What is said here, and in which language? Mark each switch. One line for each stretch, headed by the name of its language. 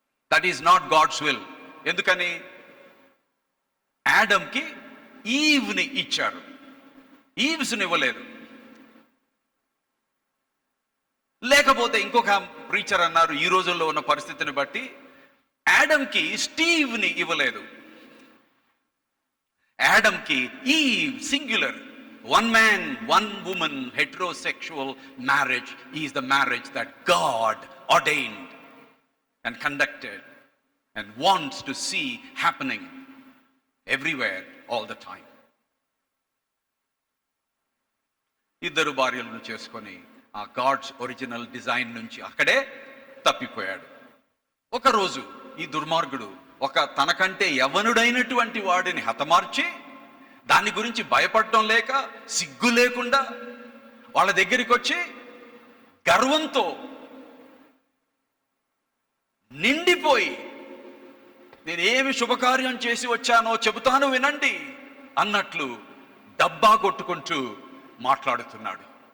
English: That is not God's will.
Telugu: ఎందుకని? యాడమ్కి ఈవ్ని ఇచ్చారు, ఈవ్స్ని ఇవ్వలేదు. లేకపోతే ఇంకొక ప్రీచర్ అన్నారు, ఈ రోజుల్లో ఉన్న పరిస్థితిని బట్టి యాడమ్కి స్టీవ్ని ఇవ్వలేదు. యాడమ్కి ఈవ్ singular,
English: one man, one woman, heterosexual marriage is the marriage that God ordained and conducted and wants to see happening everywhere all the time.
Telugu: 2 భార్యలను చేసుకొని ఆ గాడ్స్ ఒరిజినల్ డిజైన్ నుంచి అక్కడే తప్పిపోయాడు. ఒకరోజు ఈ దుర్మార్గుడు ఒక తనకంటే యవ్వనుడైనటువంటి వాడిని హతమార్చి, దాని గురించి భయపడటం లేక, సిగ్గు లేకుండా వాళ్ళ దగ్గరికి వచ్చి గర్వంతో నిండిపోయి, నేనేమి శుభకార్యం చేసి వచ్చానో చెబుతాను వినండి అన్నట్లు డబ్బా కొట్టుకుంటూ మాట్లాడుతున్నాడు.